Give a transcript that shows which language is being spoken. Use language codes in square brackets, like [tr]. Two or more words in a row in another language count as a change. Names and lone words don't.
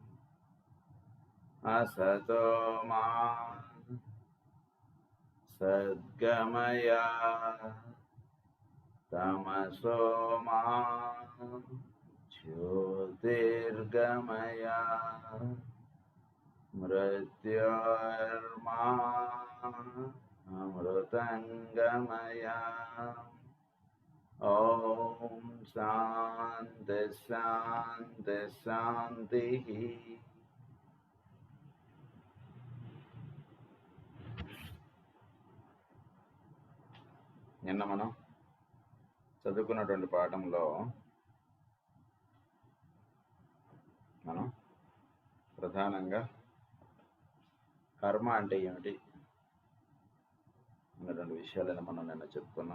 [sa] असतो मा सद्गमय तमसो मा ज्योतिर्गमय मृत्योर्मा अमृतंगमय। ॐ शान्ति शान्ति शान्तिः। [te] నిన్న మనం చదువుకున్నటువంటి పాఠంలో మనం ప్రధానంగా కర్మ అంటే ఏమిటి అన్నటువంటి విషయాలను మనం నిన్న చెప్పుకున్నాం.